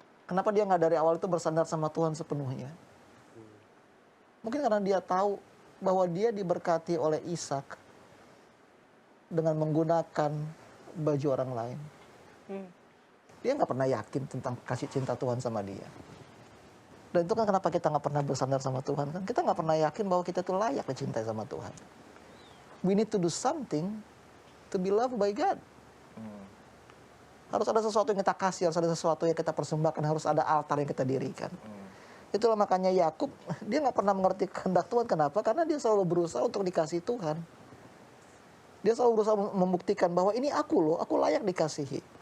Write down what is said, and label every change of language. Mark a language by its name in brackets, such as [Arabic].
[Indonesian] Kenapa dia nggak dari awal itu bersandar sama Tuhan sepenuhnya? Mungkin karena dia tahu bahwa dia diberkati oleh Ishak dengan menggunakan baju orang lain. Dia nggak pernah yakin tentang kasih cinta Tuhan sama dia. Dan itu kan kenapa kita nggak pernah bersandar sama Tuhan kan? Kita nggak pernah yakin bahwa kita itu layak dicintai sama Tuhan. [English] We need to do something to be loved by God. [Indonesian] Harus ada sesuatu yang kita kasih, harus ada sesuatu yang kita persembahkan, harus ada altar yang kita dirikan. Itulah makanya Yakub, dia nggak pernah mengerti kehendak Tuhan. Kenapa? Karena dia selalu berusaha untuk dikasih Tuhan. Dia selalu berusaha membuktikan bahwa ini aku loh, aku layak dikasihi.